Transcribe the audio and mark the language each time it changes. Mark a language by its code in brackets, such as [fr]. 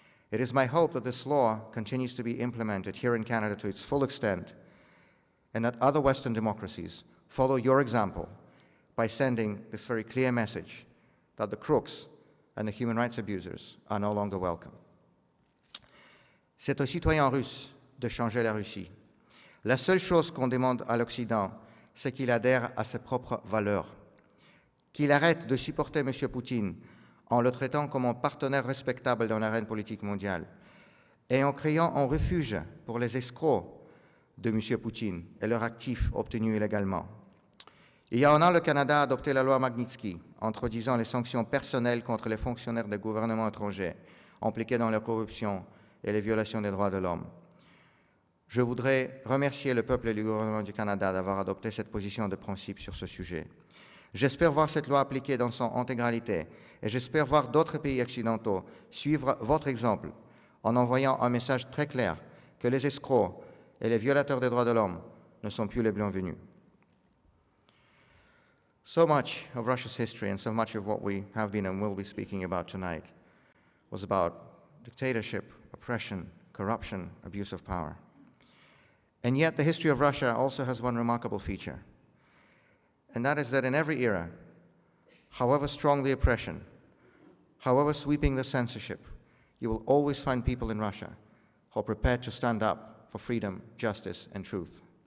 [en] It is my hope that this law continues to be implemented here in Canada to its full extent, and that other Western democracies follow your example by sending this very clear message that the crooks and the human rights abusers are no longer welcome. [fr] C'est aux citoyens russes de changer la Russie. La seule chose qu'on demande à l'Occident, c'est qu'il adhère à ses propres valeurs, qu'il arrête de supporter M. Poutine en le traitant comme un partenaire respectable dans l'arène politique mondiale et en créant un refuge pour les escrocs de M. Poutine et leurs actifs obtenus illégalement. Il y a un an, le Canada a adopté la loi Magnitsky, introduisant les sanctions personnelles contre les fonctionnaires des gouvernements étrangers impliqués dans la corruption et les violations des droits de l'homme. Je voudrais remercier le peuple et le gouvernement du Canada d'avoir adopté cette position de principe sur ce sujet. J'espère voir cette loi appliquée dans son intégralité et j'espère voir d'autres pays occidentaux suivre votre exemple en envoyant un message très clair que les escrocs et les violateurs des droits de l'homme ne sont plus les bienvenus. [en] So much of Russia's history and so much of what we have been and will be speaking about tonight was about dictatorship, oppression, corruption, abuse of power. And yet the history of Russia also has one remarkable feature, and that is that in every era, however strong the oppression, however sweeping the censorship, you will always find people in Russia who are prepared to stand up for freedom, justice, and truth.